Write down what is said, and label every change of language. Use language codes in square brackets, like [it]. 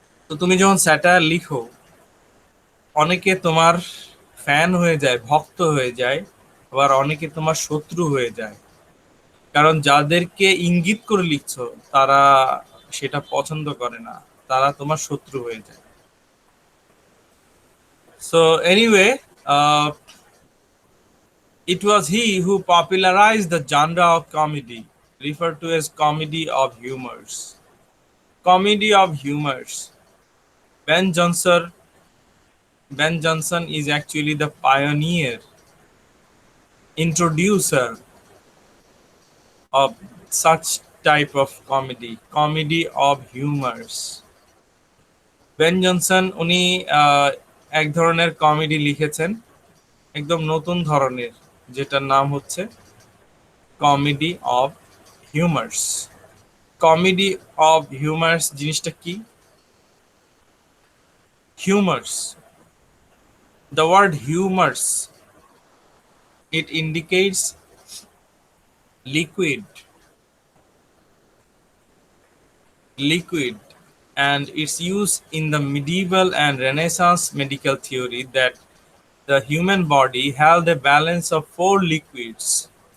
[bn] তো তুমি যখন স্যাটায়ার লিখো, অনেকে তোমার ফ্যান হয়ে যায়, ভক্ত হয়ে যায়, আবার অনেকে তোমার শত্রু হয়ে যায়। কারণ যাদেরকে ইঙ্গিত করে লিখছো, তারা সেটা পছন্দ করে না, তারা তোমার শত্রু হয়ে যায়। [en] So anyway, it was he who popularized the genre of comedy, referred to as comedy of humors. Comedy of humors. Ben Jonson, Ben Jonson is actually the pioneer, introducer of such type of comedy, comedy of humors. [bn] Ben Jonson উনি এক ধরনের comedy লিখেছেন, একদম নতুন ধরনের, যেটার নাম হচ্ছে comedy of humours. Comedy of humours জিনিসটা কি? Humours [en] The word humors, it indicates liquid, liquid, and its use in the medieval and Renaissance medical theory that the human body held a balance of four liquids.